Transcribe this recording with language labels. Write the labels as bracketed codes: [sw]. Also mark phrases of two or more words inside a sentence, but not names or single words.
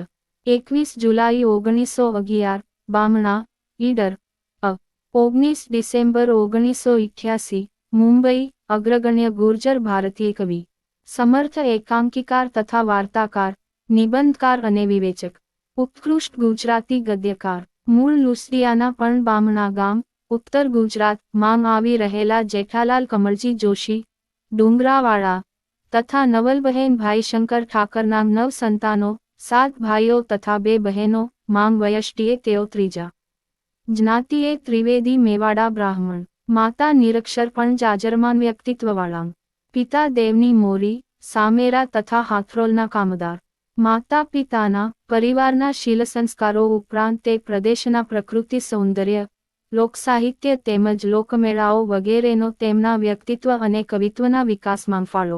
[gu] 21 જુલાઈ 1911, બામણા, ઈડર, 19 ડિસેમ્બર 1988, મુંબઈ, અગ્રગણ્ય ગુર્જર ભારતીય કવિ, સમર્થ એકાંકીકાર તથા વાર્તાકાર, નિબંધકાર અને વિવેચક, ઉત્કૃષ્ટ ગુજરાતી ગદ્યકાર, મૂળ લુસડિયાના પણ બામણા ગામ, ઉત્તર ગુજરાત માં આવી રહેલા જેઠાલાલ કમળજી જોશી, ડુંગરાવાળા તથા નવલબહેન ભાઈશંકર ઠાકરના 9 સંતાનો, 7 ભાઈઓ તથા 2 બહેનો, માંગ વયષ્ટિએ તેઓ ત્રીજા જ્ઞાતિએ ત્રિવેદી મેવાડા બ્રાહ્મણ, માતા નિરક્ષર પણ જાજરમાન વ્યક્તિત્વવાળા, પિતા દેવની મોરી, સામેરા તથા હાથરોલના કામદાર, માતા પિતાના પરિવારના શીલ સંસ્કારો ઉપરાંત તે પ્રદેશના પ્રકૃતિ સૌંદર્ય, લોકસાહિત્ય તેમજ લોકમેળાઓ વગેરેનો તેમના વ્યક્તિત્વ અને કવિત્વના વિકાસમાં ફાળો.